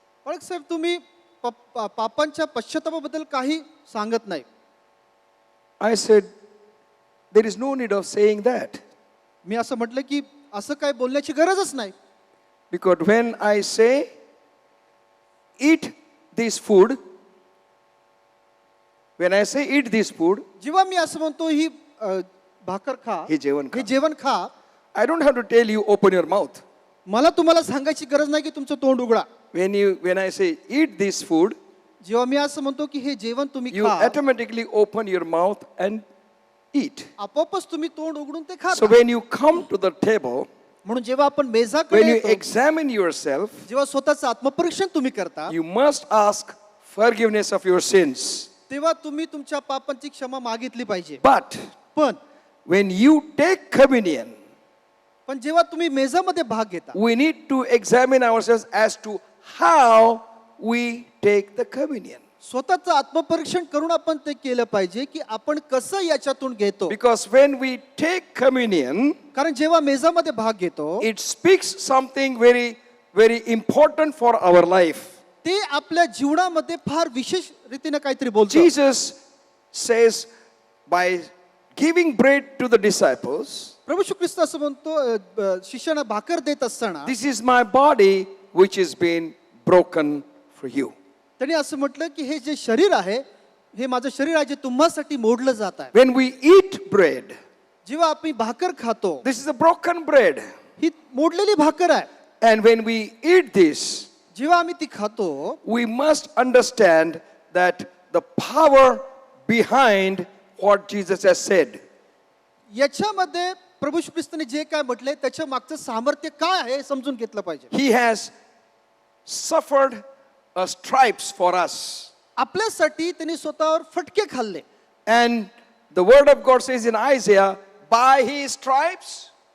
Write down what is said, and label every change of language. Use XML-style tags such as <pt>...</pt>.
<mr>पळक साहेब तुम्ही पापांच्या पश्चातापाबद्दल काही सांगत नाही.</mr> <en>I said, there is no need of saying that.</en> <mr>मी असं म्हटलं की असं काय बोलण्याची गरजच नाही.</mr> <en>Because when I say, eat this food, when I say eat this food,</en> <mr>जेव्हा मी असं म्हणतो ही भाकर खा, हे जेवण खा. हे जेवण खा,</mr> <en>I don't have to tell you open your mouth.</en> <mr>मला तुम्हाला सांगायची गरज नाही की तुमचं तोंड उघडा.</mr> <en>When I say eat this food,</en> <mr>जेव्हा मी असं म्हणतो की हे जेवण तुम्ही</mr> <en>you</en> <mr>खा,</mr> <en>automatically open your mouth and eat.</en> <mr>आपोआपच तुम्ही तोंड उघडून ते खा.</mr> <en>So when you come to the table,</en> <mr>म्हणून जेव्हा आपण</mr> <en>when</en> <mr>मेजाकडे</mr> <en>you</en> <mr>येतो,</mr> <en>examine yourself,</en> <mr>जेव्हा स्वतःचं आत्मपरीक्षण तुम्ही करता,</mr> <en>you must ask forgiveness of your sins.</en> <mr>तेव्हा तुम्ही तुमच्या पापांची क्षमा मागितली पाहिजे.</mr> <en>But</en> <mr>पण</mr> <en>when you take communion,</en> <mr>पण जेव्हा तुम्ही मेजामध्ये भाग घेता,</mr> <en>we need to examine ourselves as to how we take the communion.</en> <mr>स्वतःचं आत्मपरीक्षण करून आपण ते केलं पाहिजे की आपण कसं याच्यातून घेतो.</mr> <en>Because when we take communion,</en> <mr>कारण जेव्हा मेजामध्ये भाग घेतो</mr> <en>it speaks something very, very important for our life.</en> <mr>ते आपल्या जीवनामध्ये फार विशेष रीतीने काहीतरी बोलतो.</mr> <en>Jesus says by giving bread to the disciples,</en> <mr>प्रभू श्री ख्रिस्त असं म्हणतो शिष्यांना भाकर देत असताना</mr> <en>this is my body which is being broken for you.</en> <mr>त्यांनी असं म्हटलं की हे जे शरीर आहे हे माझं शरीर आहे जे तुम्हासाठी मोडलं जात आहे.</mr> <en>When we eat bread,</en> <mr>जेव्हा आपण भाकर खातो</mr> <en>this is a broken bread.</en> <mr>ही मोडलेली भाकर आहे.</mr> <en>And when we eat this,</en> <mr>जेव्हा आम्ही ती खातो</mr> <en>we must understand that the power behind what Jesus has said.</en> <mr>याच्यामध्ये प्रभू श्री ख्रिस्ताने जे काय म्हटले त्याच्या मागचं सामर्थ्य काय आहे हे समजून घेतलं पाहिजे.</mr> <en>He has suffered stripes for us.</en> <mr>आपल्यासाठी त्यांनी स्वतःवर फटके खाल्ले.</mr> <en>And the word of God says in Isaiah, by his stripes,</en>